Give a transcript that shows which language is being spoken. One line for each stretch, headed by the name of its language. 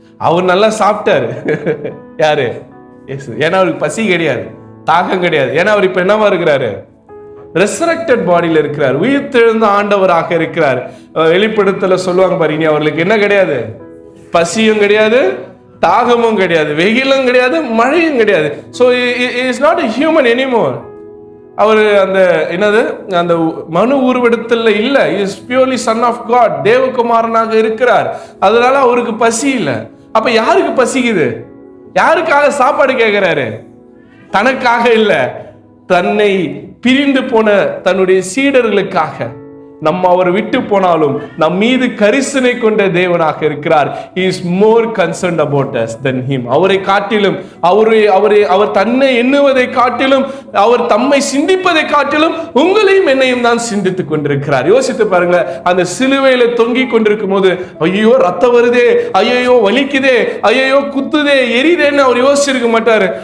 Tamil: அவர் நல்லா சாப்பிட்டாரு. யாரு? ஏன்னா அவருக்கு பசி கிடையாது, தாகம் கிடையாது. ஏன்னா அவர் இப்ப என்னவா இருக்கிறாரு, ரெசரக்டட் பாடியில இருக்கிறார், உயிர்த்தெழுந்த ஆண்டவராக இருக்கிறார். வெளிப்படுத்தல சொல்லுவாங்க பாரு, இனி அவர்களுக்கு என்ன கிடையாது, பசியும் கிடையாது, தாகமும் கிடையாது, வெயிலும் கிடையாது, மழையும் கிடையாது.
English: So he is not a human anymore.
Tamil: அவர் அந்த என்னது அந்த மனு உருவெடுத்தல இல்ல,
English: is purely son of God,
Tamil: தேவகுமாரனாக இருக்கிறார். அதனால அவருக்கு பசி இல்லை. அப்ப யாருக்கு பசிக்குது, யாருக்காக சாப்பாடு கேட்கிறாரு? தனக்காக இல்ல, தன்னை பிரிந்து போன தன்னுடைய சீடர்களுக்காக. நம்ம அவர் விட்டு போனாலும் நம் மீது கரிசனை கொண்ட தேவனாக இருக்கிறார்.
English: He is more concerned about us than him.
Tamil: அவரை காட்டிலும், அவர் தன்னை எண்ணுவதை காட்டிலும், அவர் தம்மை சிந்திப்பதை காட்டிலும் உங்களையும் என்னையும் தான் சிந்தித்துக் கொண்டிருக்கிறார். யோசித்து பாருங்க, அந்த சிலுவையில தொங்கி கொண்டிருக்கும் போது ஐயோ ரத்தம் வருதே, ஐயோ வலிக்குதே, ஐயோ குத்துதே, எரிதேன்னு அவர் யோசிச்சிருக்க மாட்டாரு.